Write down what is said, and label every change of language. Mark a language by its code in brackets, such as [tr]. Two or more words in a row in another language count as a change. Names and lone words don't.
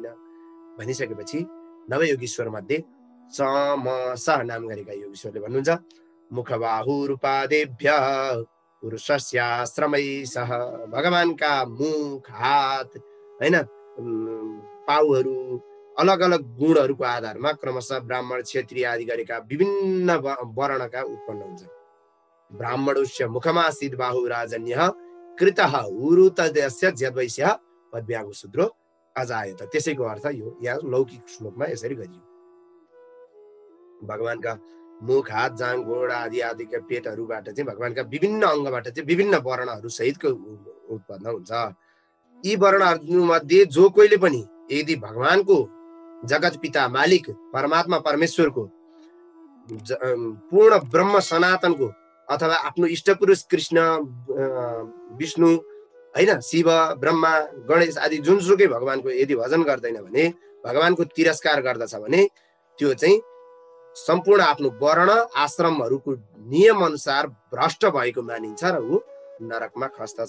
[ne] भनिसकेपछि नवयोगीश्वर मध्ये चमस नाम गरेका योगीश्वरले भन्नुहुन्छ, [sa] मुखबाहुरूपादेभ्य पुरुषस्याश्रमैः [ne] भगवानका मुख, हात, हैन, पाउहरू अलग अलग गुणहरूको आधारमा क्रमशः ब्राह्मण, क्षत्रिय आदि गरेका विभिन्न वर्णका उत्पन्न हुन्छ। [sa] ब्राह्मणस्य मुखमासीत् बाहु राजन्यः कृतः उरुतस्य जद्वैश्यः पद्भ्यागु शूद्रो अजायत। [ne] त्यसैको अर्थ यो यहाँ लौकिक श्लोकमा यसरी गरियो। भगवानका मुख, हात, जाँग, गोड आदि आदिका पेटहरूबाट चाहिँ भगवानका विभिन्न अङ्गबाट चाहिँ विभिन्न वर्णहरू सहितको उत्पन्न हुन्छ। यी वर्णहरू मध्ये जो कोहीले पनि यदि भगवानको जगत पिता मालिक परमात्मा परमेश्वरको पूर्ण ब्रह्म सनातनको अथवा आफ्नो इष्टपुरुष कृष्ण, विष्णु, हैन, शिव, ब्रह्मा, गणेश आदि जुनसुकै भगवानको यदि भजन गर्दैन भने, भगवानको तिरस्कार गर्दछ भने त्यो चाहिँ सम्पूर्ण आफ्नो वर्ण आश्रमहरूको नियम अनुसार भ्रष्ट भएको मानिन्छ र ऊ नरकमा खस्दछ।